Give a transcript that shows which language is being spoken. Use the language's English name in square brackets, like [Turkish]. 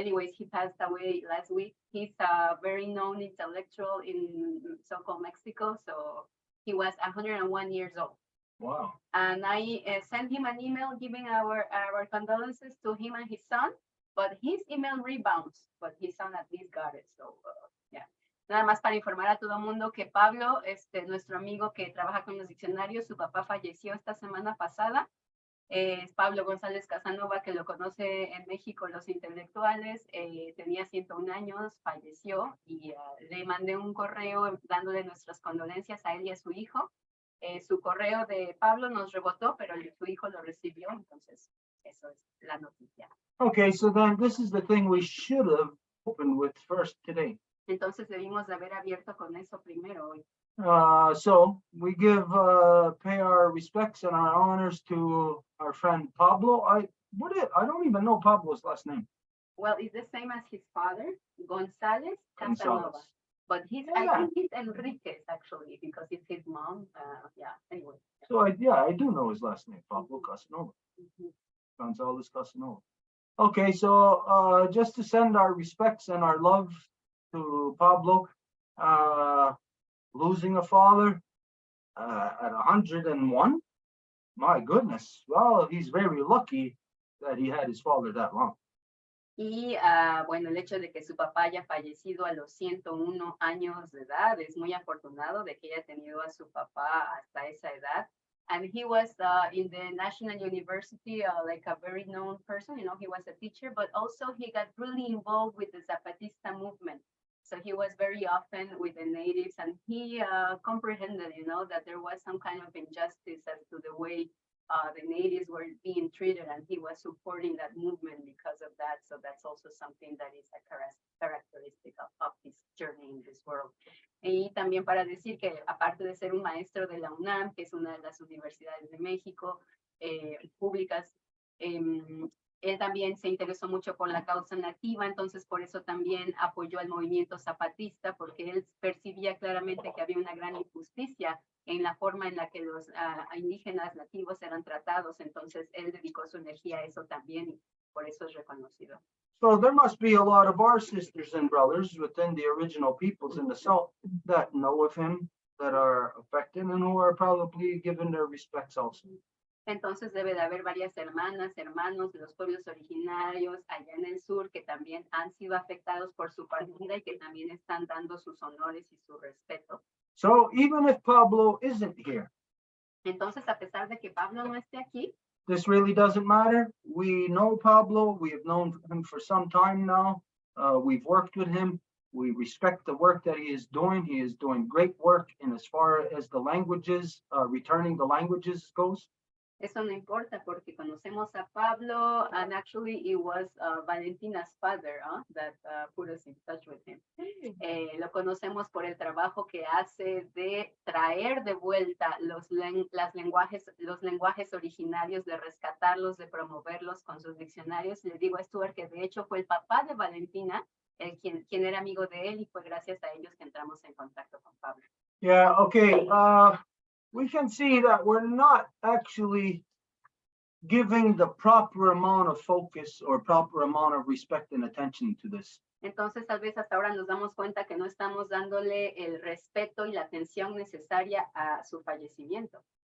[English] Anyways, he passed away last week. He's a very known intellectual in so-called Mexico. So he was 101 years old. Wow. And I sent him an email giving our condolences to him and his son, but his email rebounds, but his son at least got it. So, yeah. [Spanish] Nada más para informar a todo el mundo que Pablo, nuestro amigo que trabaja con los diccionarios, su papá falleció esta semana pasada. Es Pablo González Casanova, que lo conoce en México los intelectuales, tenía 101 años, falleció y le mandé un correo dándole nuestras condolencias a él y a su hijo. Su correo de Pablo nos rebotó, pero su hijo lo recibió, entonces eso es la noticia. [English] Okay, so then this is the thing we should have opened with first today. [Spanish] Entonces debimos de haber abierto con eso primero hoy. [English] So we pay our respects and our honors to our friend Pablo. I don't even know Pablo's last name. Well, it's the same as his father, González Casanova. González. But I Yeah. think he's Enriquez actually, because it's his mom. Yeah, anyway. So I do know his last name, Pablo Casanova. Mhm. González Casanova. Okay, so just to send our respects and our love to Pablo, losing a father at 101. My goodness. Well, he's very lucky that he had his father that long. [Spanish] Y bueno, el hecho de que su papá haya fallecido a los 101 años de edad es muy afortunado de que haya tenido a su papá hasta esa edad. [English] And he was in the National University, like a very known person, he was a teacher, but also he got really involved with the Zapatista movement. So he was very often with the natives, and he comprehended, that there was some kind of injustice as to the way the natives were being treated, and he was supporting that movement because of that. So that's also something that is a characteristic of his journey in this world. [Spanish] Y también para decir que aparte de ser un maestro de la UNAM, que es una de las universidades de México públicas, él también se interesó mucho por la causa nativa, entonces por eso también apoyó al movimiento zapatista, porque él percibía claramente que había una gran injusticia en la forma en la que los indígenas nativos eran tratados, entonces él dedicó su energía a eso también y por eso es reconocido. [English] So there must be a lot of our sisters and brothers within the original peoples in the South that know of him, that are affected, and who are probably given their respects also. [Spanish] Entonces debe de haber varias hermanas, hermanos de los pueblos originarios allá en el sur que también han sido afectados por su partida y que también están dando sus honores y su respeto. [English] So even if Pablo isn't here, [Spanish] Entonces, a pesar de que Pablo no esté aquí, [English] this really doesn't matter. We know Pablo. We have known him for some time now. We've worked with him. We respect the work that he is doing. He is doing great work in as far as the languages, returning the languages goes. [Spanish] eso no importa porque conocemos a Pablo, [English] and actually it was Valentina's father that put us in touch with him. [Spanish] Lo conocemos por el trabajo que hace de traer de vuelta los lenguajes originarios, de rescatarlos, de promoverlos con sus diccionarios. Le digo a Stuart que de hecho fue el papá de Valentina, quien era amigo de él, y fue gracias a ellos que entramos en contacto con Pablo. [English] Yeah, okay, we can see that we're not actually giving the proper amount of focus or proper amount of respect and attention to this. [Spanish] Entonces, tal vez hasta ahora nos damos cuenta que no estamos dándole el respeto y la atención necesaria a su fallecimiento.